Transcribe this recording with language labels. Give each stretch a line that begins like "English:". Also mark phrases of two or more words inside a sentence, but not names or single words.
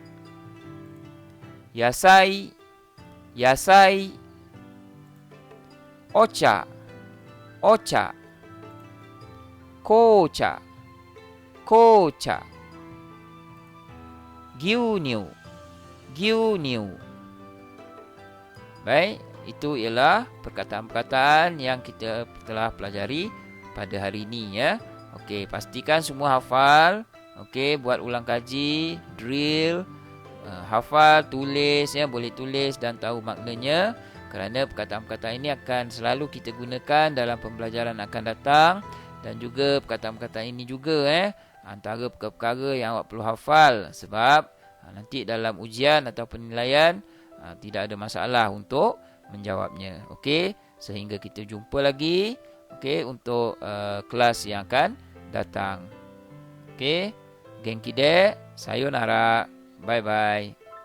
Japanese: 野菜、野菜. お茶、お茶. 紅茶、紅茶. 牛乳、牛乳.
Malay: Baik, itu ialah perkataan-perkataan yang kita telah pelajari pada hari ini ya. Okey, pastikan semua hafal. Okey, buat ulang kaji, drill, hafal, tulis ya, boleh tulis dan tahu maknanya. Kerana perkataan-perkataan ini akan selalu kita gunakan dalam pembelajaran akan datang. Dan juga perkataan-perkataan ini juga antara perkara-perkara yang awak perlu hafal. Sebab nanti dalam ujian atau penilaian tidak ada masalah untuk menjawabnya. Okey, sehingga kita jumpa lagi untuk kelas yang akan datang. Okey,
Japanese: 元気で、さようなら,
English: bye bye.